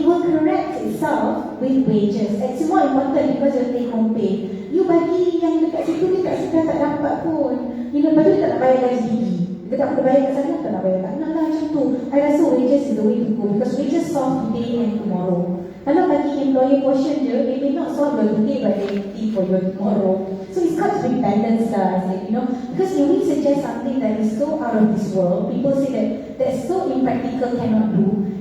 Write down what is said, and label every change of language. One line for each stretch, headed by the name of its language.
English: It will correct itself with wages. It's more important because of take home pay.
Malay: You bagi yang dekat situ dia tak dapat pun. Lepas tu dia tak nak bayar gaji tinggi. Dia tak perlu bayar kat sana, tak nak bayar, tak nak lah macam tu.
English: I rasa wages is the way to go because wages solve today and tomorrow.
Malay: Kalau bagi employer portion je,
English: they may not solve your today but they think for your tomorrow. So it's got to be balanced lah, you know. Because if we suggest something that is so out of this world, people say that that's so impractical, cannot do.